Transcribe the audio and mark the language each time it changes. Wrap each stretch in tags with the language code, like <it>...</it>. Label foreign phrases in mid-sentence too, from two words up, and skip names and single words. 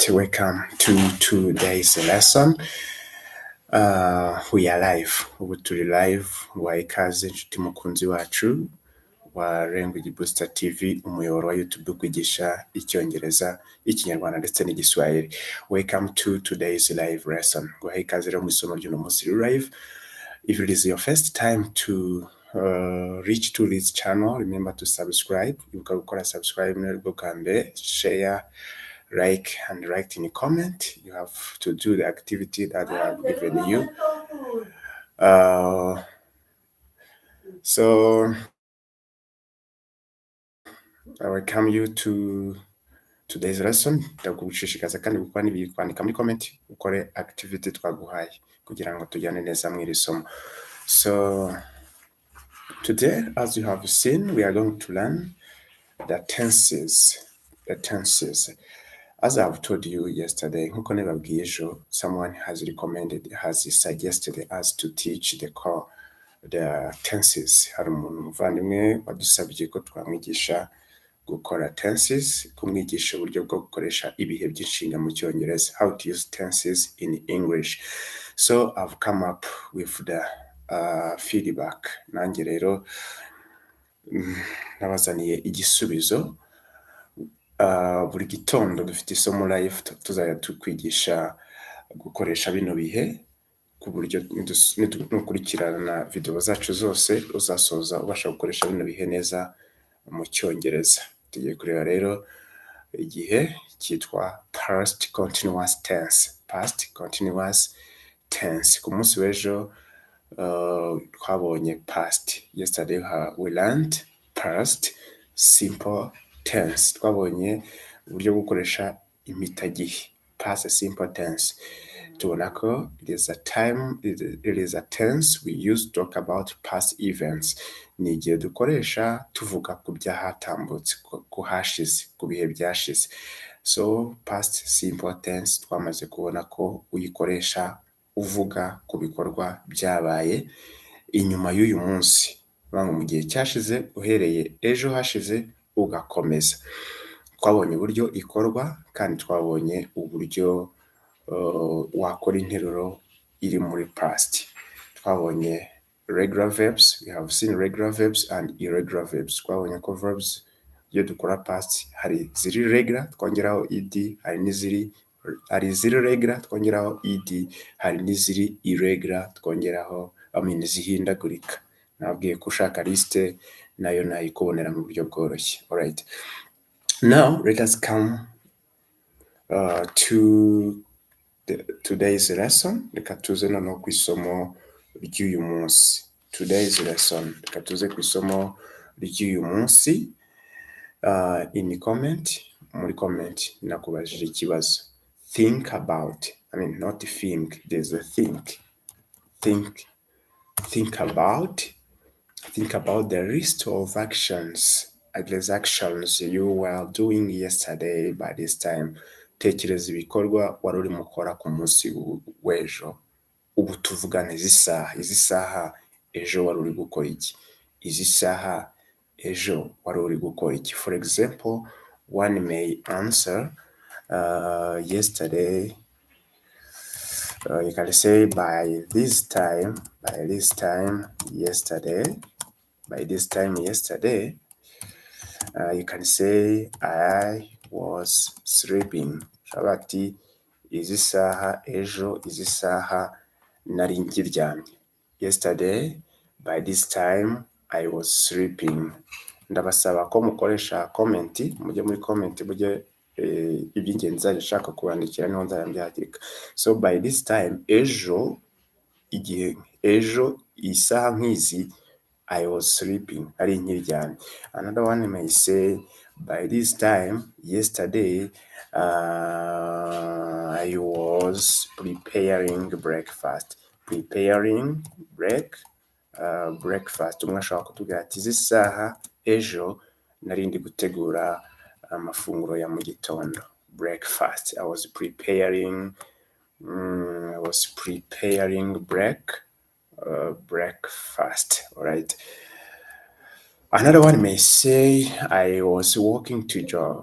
<en>Welcome to today's lesson. We are live.</en> <rw>Ubu turi live. Wa ikazi inshuti mukunzi wacu wa Language Booster TV, umuyoboro wa YouTube kwigisha icyongereza, ikinyarwanda ndetse n'igiswahili.</rw> <en>Welcome to today's live lesson.</en> <rw>Guha ikaze rero mu isomo ry'uno munsi live.</rw> <en>If it is your first time to reach to this channel, remember to subscribe. You can subscribe, share, like, and write in a comment. You have to do the activity that they have given you. So I welcome you to today's lesson.</en> <rw>Ndagushishikaza kandi gukora n'ibiri kwandika muri comment, ukore activity twaguhaye kugira ngo tujyane neza mu iri somo.</rw> <en>So today, as you have seen, we are going to learn the tenses. The tenses. As I have told you yesterday, someone has suggested us to teach the tenses.</en> <rw>Hari umuntu muvandimwe wadusabye ko twamwigisha gukora tenses, kumwigisha uburyo bwo gukoresha ibihe by'inshinga mu cyongereza,</rw> <en>how to use tenses in English. So I've come up with the feedback.</en> <rw>Nanjye rero nabazaniye igisubizo. Buri gitondo dufite isomo live tuzajya tukwigisha gukoresha bino bihe ku buryo nukurikirana video zacu zose uzasoza ubasha gukoresha bino bihe neza mu cyongereza. Tugiye kureba rero igihe cyitwa</rw> <en>past continuous tense. Past continuous tense.</en> <rw>Ku munsi w'ejo twabonye past.</rw> <en>Yesterday we learned past simple tense.</en> <rw>Twabonye uburyo bwo gukoresha imitagihe,</rw> <en>past simple tense.</en> <rw>Tubona ko</rw> <en>it is a tense we use to talk about past events.</en> <rw>Ni igihe dukoresha tuvuga ku byahatambutse, ku hashize, ku bihe byashize. So</rw> <en>past simple tense</en> <rw>twamaze kubona ko uyikoresha uvuga ku bikorwa byabaye inyuma y'uyu munsi. Mu gihe cyashize, uhereye ejo hashize ugakomeza. Twabonye uburyo ikorwa kandi twabonye uburyo wakora interuro iri muri past.</rw> <en>Twabonye regular verbs. We have seen regular verbs and irregular verbs.</en> <rw>Twabonye ko verbs iyo dukora past hari ziri regular twongeraho ed, hari iziri regular twongeraho ed, hari n'iziri irregular twongeraho zihindagurika. Nabwiye ko ushaka liste nayo nayikubonera mu buryo bworoshye.</rw> <en>Alright, now let us come to today's lesson.</en> <rw>Reka tuze noneho ku isomo ry'uyu munsi.</rw> <en>Today's lesson,</en> <rw>reka tuze ku isomo ry'uyu munsi.</rw> <en>In comment,</en> <rw>muri comment nakubajije ikibazo.</rw> <en>Think about, not think, there's a think. Think about the list of actions you were doing yesterday by this time.</en> <rw>Tekereza ibikorwa wari urimo ukora ku munsi w'ejo. Ubu tuvugana izi saha ejo wari uri gukora iki? Izi saha ejo wari uri gukora iki?</rw> <en>For example, one may answer yesterday. You can say by this time yesterday. You can say I was sleeping.</en> <rw>Shabati izi saha ejo, izi saha nari nkiryamye.</rw> <en>Yesterday by this time I was sleeping.</en> <rw>Ndabasaba ko mukoresha comment, mujye muri comment mujye iby'ingenzi nshaka kubandikira niho nzabyandika.</rw> <en>So by this time</en> <rw>ejo, igihe ejo isaha nk'izi</rw> <en>I was sleeping,</en> <rw>ari nkiryamye.</rw> <en>Another one may say by this time yesterday I was preparing breakfast. Breakfast.</en> <rw>Umwe ashobora kutubwira ati izi saha ejo nari ndi gutegura amafunguro ya mu gitondo.</rw> <en>Breakfast. I was preparing breakfast. All right. Another one may say I was walking to job.</en>